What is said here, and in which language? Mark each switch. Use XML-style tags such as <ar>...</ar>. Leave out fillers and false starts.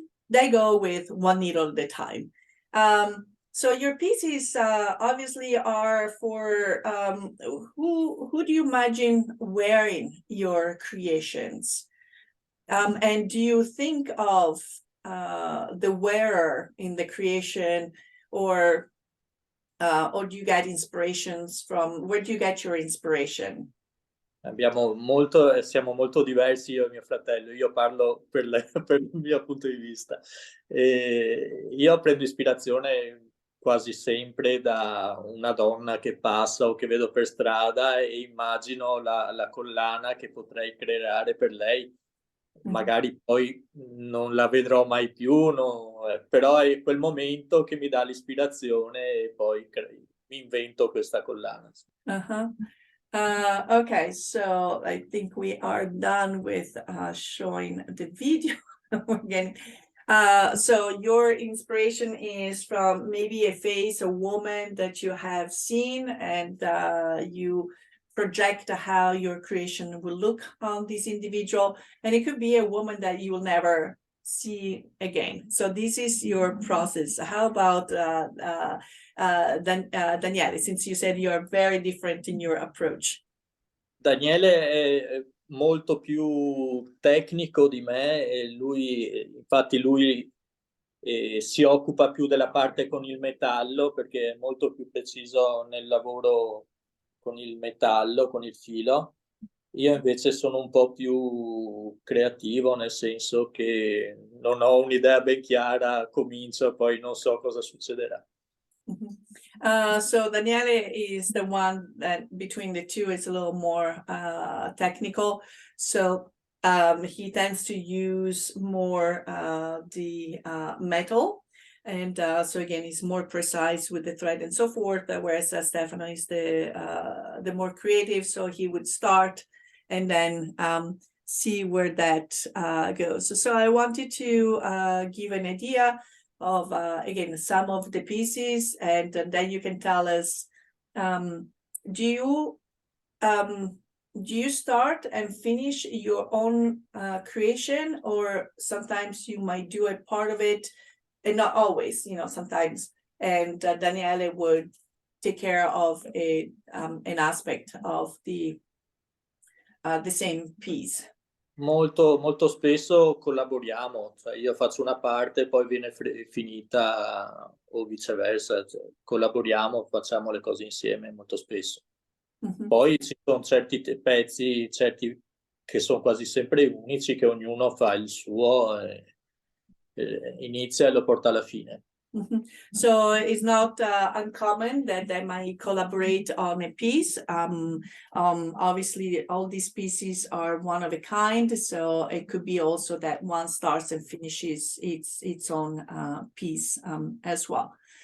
<en>They go with one needle at a time. So your pieces obviously are for who do you imagine wearing your creations? And do you think of the wearer in the creation, or do you get inspirations from, where do you get your inspiration?</en> <it>Siamo molto diversi, io e mio fratello. Io parlo per il mio punto di vista. Io prendo ispirazione quasi sempre da una donna che passa o che vedo per strada e immagino la collana che potrei creare per lei. Magari poi non la vedrò mai più, però è quel momento che mi dà l'ispirazione e poi mi invento questa collana. Uh-huh.</it> <en>Okay, so I think we are done with showing the video again. So your inspiration is from maybe a face, a woman that you have seen, and you project how your creation will look on this individual, and it could be a woman that you will never see again. So this is your process. How about Daniele, since you said you are very different in your approach?</en> <it>Daniele è molto più tecnico di me e infatti lui si occupa più della parte con il metallo perché è molto più preciso nel lavoro con il metallo, con il filo. Io invece sono un po' più creativo, nel senso che non ho un'idea ben chiara, comincio e poi non so cosa succederà.</it> <en>So Daniele is the one that between the two is a little more technical. So he tends to use more the metal. And so again, he's more precise with the thread and so forth, whereas Stefano is the more creative. So he would start and then see where that goes. So I wanted to give an idea of again some of the pieces, and then you can tell us, do you start and finish your own creation, or sometimes you might do a part of it and not always, sometimes, and Daniele would take care of an aspect of the same piece?</en> <it>Molto, molto spesso collaboriamo, cioè io faccio una parte, poi viene finita o viceversa, cioè, collaboriamo, facciamo le cose insieme molto spesso. Poi ci sono certi pezzi, certi che sono quasi sempre unici, che ognuno fa il suo, inizia e lo porta alla fine.</it> <en>So it's not uncommon that they might collaborate on a piece. Obviously, all these pieces are one of a kind, so it could be also that one starts and finishes its own piece as well.</en>